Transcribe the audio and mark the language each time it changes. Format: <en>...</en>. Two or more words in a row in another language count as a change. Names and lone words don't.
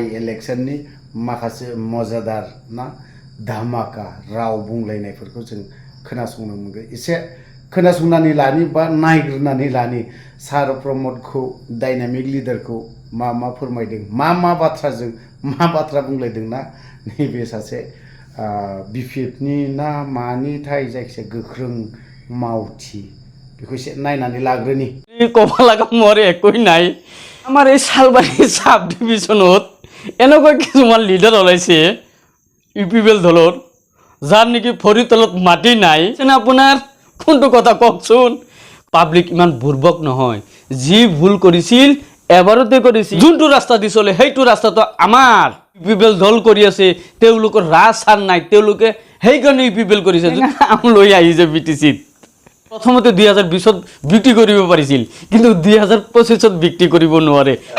<brx>इलेक्शननि माखासे मजादार ना धामाका राव बुंलायनायफोरखौ जों खोनासंनो मोनगोन एसे खोनासंनानै लानि बा नायग्रोनानै लानि सार प्रमोदखौ डायनामिक लिडारखौ मा फोरमायदों मा बाथ्रा बुंलायदों ना नैबे सासे बिपिएफनि ना मानिथाय जायखिजाया गोख्रों मावथि बेखौ एसे नायनानै लाग्रोनि</brx> <as>ক'ব লগা মোৰ একোই নাই আমাৰ এই শালবাৰী সাব ডিভিজনত এনেকুৱা কিছুমান লিডাৰ ওলাইছে ইপিপিএল দলৰ যাৰ নেকি ভৰি তলত মাটি নাই যেনে আপোনাৰ কোনটো কথা কওকচোন পাব্লিক ইমান বুৰ্বক নহয় যি ভুল কৰিছিল এবাৰতে কৰিছিল যোনটো ৰাস্তা দি চলে সেইটো ৰাস্তাটো আমাৰ ইপিপিএল দল কৰি আছে তেওঁলোকৰ ৰাজসাৰ নাই তেওঁলোকে সেইকাৰণে ইপিপিএল কৰিছে আম লৈ আহিছে বিটিচিত প্ৰথমতে 2020ত বিক্ৰী কৰিব পাৰিছিল কিন্তু 2025ত বিক্ৰী কৰিব নোৱাৰে</as>